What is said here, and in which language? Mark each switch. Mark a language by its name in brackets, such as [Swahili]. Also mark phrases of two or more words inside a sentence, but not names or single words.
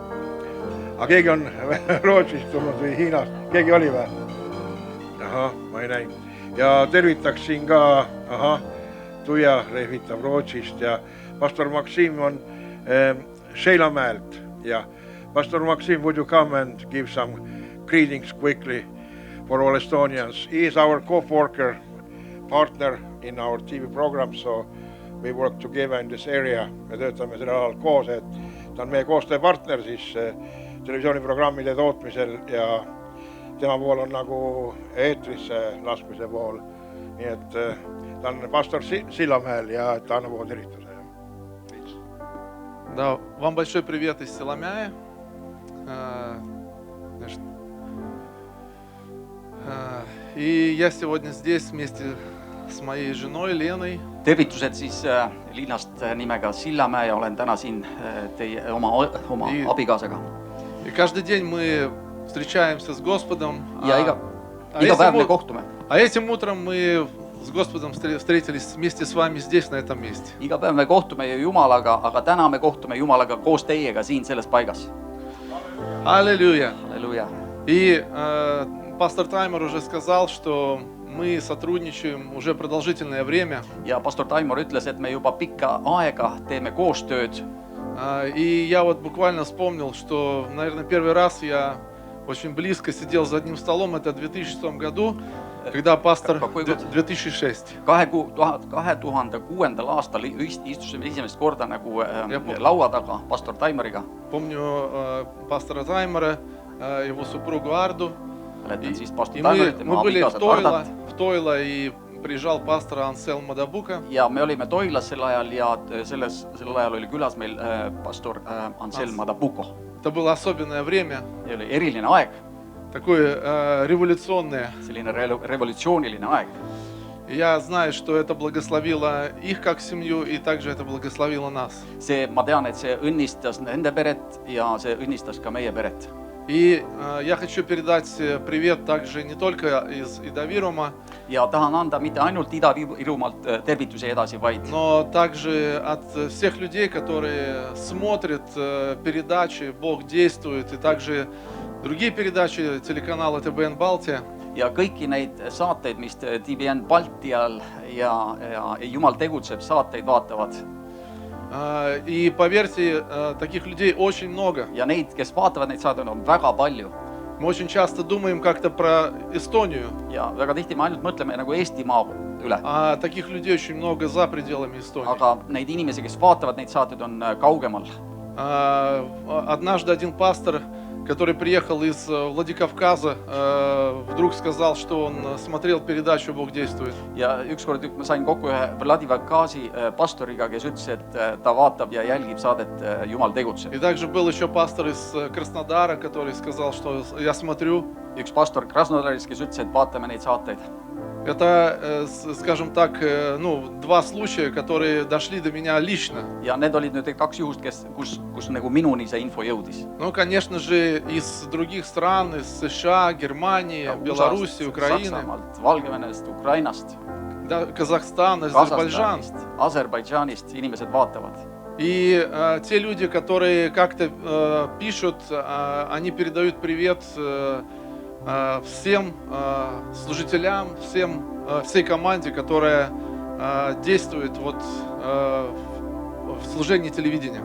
[Estonian] Aga keegi on Rootsist tulnud või Hiinast? Keegi oli või? Ahah, ma ei näinud. Ja tervitaks siin ka, Tuia lehvitab Rootsist ja pastor Maksim on Šeilamäelt. Ja pastor Maksim, [English] would you come and give some greetings quickly for all Estonians? He is our co-worker, partner in our TV program, so we work together in this area. [Estonian] Me töötame selle alal koos, et ta on meie koostööpartner siis televisiooniprogrammide tootmisel ja tema pool on nagu eetrisse laskmise pool. Nii et ta on pastor Sillamäel ja ta annab oma tervituse. [Russian] Да, вам большой привет из Силамяя. И я сегодня здесь вместе с моей женой Леной. [Estonian] Tervitused siis linnast nimega Sillamäe ja olen täna siin teie oma abikaasaga. [Russian] И каждый день мы встречаемся с Господом. [Estonian] Ja iga päev me kohtume. [Russian] А этим утром мы с Господом встретились вместе с вами здесь, на этом месте. [Estonian] Iga päev me kohtume ju Jumalaga, aga täna me kohtume Jumalaga koos teiega siin selles paigas. [Russian] Аллилуйя. [Estonian] Halleluja. [Russian] И пастор Таймер уже сказал, что мы сотрудничаем уже продолжительное время. [Estonian] Ja pastor Taimur ütles, et me juba pikka aega teeme koostööd. [Russian] И я вот буквально вспомнил, что, наверное, первый раз я очень близко сидел за одним столом, это в 2006 году, когда пастор... 2006. [Estonian] 2006. aastal istusime esimest korda nagu laua taga pastor Taimuriga. [Russian] Помню пастора Таймера, его супругу Арду. И мы были в Тойло, и приезжал пастор Ансел Мадабука. [Estonian] Ja me olime Toilas sel ajal ja sel ajal oli külas meil pastor Ansel Madabuko. [Russian] Это было особенное время. [Estonian] Ja oli eriline aeg. [Russian] Такое революционное. [Estonian] Selline revolutsiooniline aeg. [Russian] Я знаю, что это благословило их как семью, и также это благословило нас. [Estonian] Ma tean, et see õnnistas nende peret ja see õnnistas ka meie peret. [Russian] И я хочу передать привет также не только из Ида-Вирума, [Estonian] ja tahan anda mitte ainult Ida-Virumaalt tervitusi edasi, vaid [Russian] но также от всех людей, которые смотрят передачи «Бог действует», и также другие передачи телеканала ТБН Балтия. [Estonian] Ja kõiki neid saateid, mis TBN Baltial ja Jumal tegutseb, saateid vaatavad. [Russian] И поверьте, таких людей очень много. [Estonian] Ja neid, kes vaatavad neid saateid, on väga palju. [Russian] Мы очень часто думаем как-то про Эстонию. [Estonian] Ja väga tihti me ainult mõtleme nagu Eestimaa üle. [Russian] А таких людей очень много за пределами Эстонии. [Estonian] Aga neid inimesi, kes vaatavad neid saateid, on kaugemal. [Russian] Однажды один пастор, который приехал из Владикавказа, вдруг сказал, что он смотрел передачу «Бог действует». [Estonian] Ja ükskord ma sain kokku ühe Vladikavkazi pastoriga, kes ütles, et ta vaatab ja jälgib saadet Jumal tegutseb. [Russian] И также был еще пастор из Краснодара, который сказал, что я смотрю. [Estonian] Üks pastor Krasnodarist, kes ütles, et vaatame neid saateid. [Russian] Это, скажем так, два случая, которые дошли до меня лично. [Estonian] Ja need olid nüüd 2 juhust, kus nagu minuni see info jõudis. [Russian] Ну, конечно же, из других стран, из США, Германии, Беларуси, Украины. [Estonian] Saksamaalt, Valgevenest, Ukrainast, [Russian] Казахстан, Азербайджан. [Estonian] Азербайджанist inimesed vaatavad. [Russian] И те люди, которые как-то пишут, они передают привет всем служителям, всей команде, которая действует вот в служении телевидения.